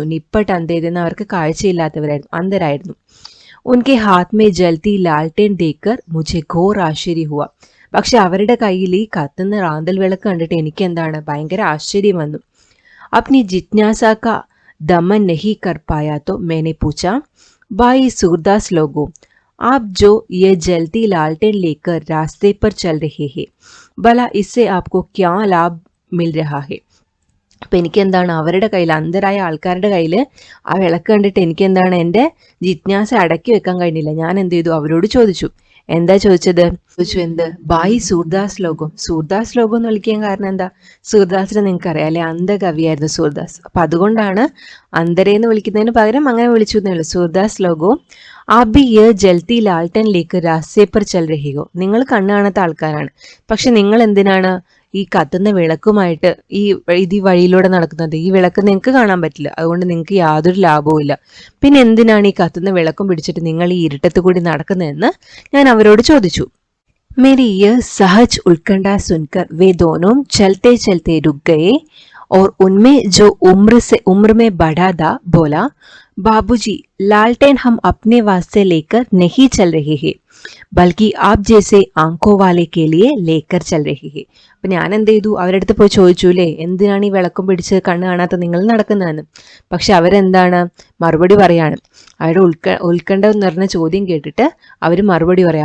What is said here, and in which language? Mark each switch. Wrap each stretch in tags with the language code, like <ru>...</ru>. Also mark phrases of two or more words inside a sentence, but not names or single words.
<hi>निपट अंधेरे</hi> <ml>എന്ന് അവർക്ക് കാഴ്ചയില്ലാത്തവരായിരുന്നു, അന്ധരായിരുന്നു.</ml> <hi>उनके हाथ में जलती लालटेन देखकर मुझे घोर आश्चर्य हुआ.</hi> <ml>പക്ഷെ അവരുടെ കയ്യിൽ ഈ കത്തുന്ന റാന്തൽ വിളക്ക് കണ്ടിട്ട് എനിക്ക് എന്താണ്, ഭയങ്കര ആശ്ചര്യം വന്നു.</ml> <hi>अपनी जिज्ञासा का दमन नहीं कर पाया तो मैंने पूछा भाई सूरदास लोगो आप जो ये जलती लालटेन लेकर रास्ते पर चल रहे हैं, भला इससे आपको क्या लाभ मिल रहा है.</hi> <ml>അപ്പം എനിക്ക് എന്താണ്, അവരുടെ കയ്യിൽ, അന്ധരായ ആൾക്കാരുടെ കയ്യിൽ ആ വിളക്ക് കണ്ടിട്ട് എനിക്ക് എന്താണ്, എൻ്റെ ജിജ്ഞാസ അടക്കി വെക്കാൻ കഴിഞ്ഞില്ല. ഞാൻ എന്ത് ചെയ്തു, അവരോട് ചോദിച്ചു. എന്താ ചോദിച്ചത്, എന്ത്, ബായി സൂർദാസ് ലോകം. സൂർദാസ് ലോകം എന്ന് വിളിക്കാൻ കാരണം എന്താ, സൂർദാസിനെ നിങ്ങൾക്ക് അറിയാം അല്ലെ, അന്ധകവിയായിരുന്നു സൂർദാസ്. അപ്പം അതുകൊണ്ടാണ് അന്ധരെന്ന് വിളിക്കുന്നതിന് പകരം അങ്ങനെ വിളിച്ചു എന്നേ ഉള്ളൂ, സൂർദാസ് ലോകവും.</ml> <hi>अभी ये जलती लालटेन लेकर रास्ते पर चल रहियो.</hi> <ml>നിങ്ങൾ കണ്ണ് കാണാത്ത ആൾക്കാരാണ്, പക്ഷെ നിങ്ങൾ എന്തിനാണ് ഈ കത്തുന്ന വിളക്കുമായിട്ട് ഈ വഴിയിലൂടെ നടക്കുന്നത്? ഈ വിളക്ക് നിങ്ങൾക്ക് കാണാൻ പറ്റില്ല, അതുകൊണ്ട് നിങ്ങൾക്ക് യാതൊരു ലാഭവും ഇല്ല. പിന്നെ എന്തിനാണ് ഈ കത്തുന്ന വിളക്കും പിടിച്ചിട്ട് നിങ്ങൾ ഈ ഇരുട്ടത്ത് കൂടി നടക്കുന്നതെന്ന് ഞാൻ അവരോട് ചോദിച്ചു.</ml> <hi>मेरी यह सहज उल्कंडा सुनकर वे दोनों चलते चलते रुक गए और उनमें जो उम्र में बड़ा था बोला, बाबूजी लालटेन हम अपने वास्ते लेकर नहीं चल रहे हैं, बल्कि आप जैसे आँखों वाले के लिए लेकर चल रहे हैं.</hi> <ml>അപ്പം ഞാൻ എന്ത് ചെയ്തു, അവരുടെ അടുത്ത് പോയി ചോദിച്ചു അല്ലേ, എന്തിനാണ് ഈ വിളക്കും പിടിച്ച് കണ്ണ് കാണാത്ത നിങ്ങൾ നടക്കുന്നതെന്ന്. പക്ഷെ അവരെന്താണ് മറുപടി പറയാണ്. അവരുടെ ഉത്കണ്ഠ എന്ന് പറഞ്ഞ ചോദ്യം കേട്ടിട്ട് അവർ മറുപടി പറയാം.</ml>